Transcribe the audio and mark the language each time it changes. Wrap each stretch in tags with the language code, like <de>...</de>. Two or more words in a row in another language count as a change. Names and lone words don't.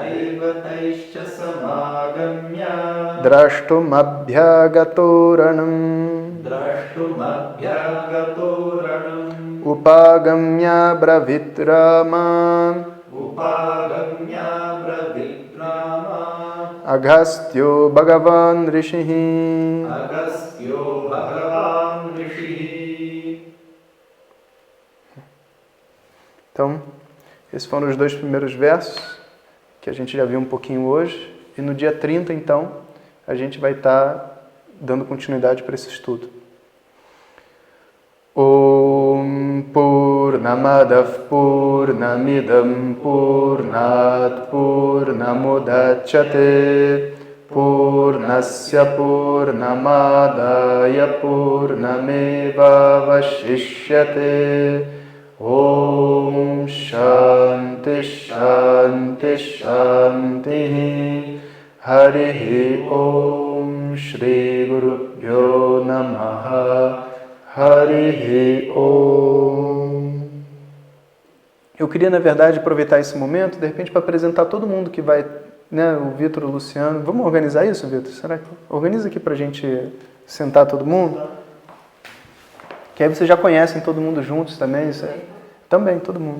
<sa>Drashtumabhyagato Ranam Upagamya Bravit Rama Agastyo Bhagavan Rishihi</sa> <pt>Então, Esses foram os 2 primeiros versos, que a gente já viu um pouquinho hoje. E no dia 30, então, a gente vai estar dando continuidade para esse estudo.</pt> <sa>Om Purnamadav Purnamidam Purnat Purnamudachyate Purnasya Purnamadaya Purnameva Vashishyate Om Shanti Shanti Shanti Harihi Om Shri Gurubhyo Namaha Harihi Om.</sa> <pt>Eu queria, na verdade, aproveitar esse momento, de repente, para apresentar todo mundo que vai, né, o Vitor, o Luciano. Vamos organizar isso, Vitor? Será que organiza aqui para a gente sentar todo mundo? Que aí vocês já conhecem todo mundo juntos também. Isso é... Também, todo mundo.</pt>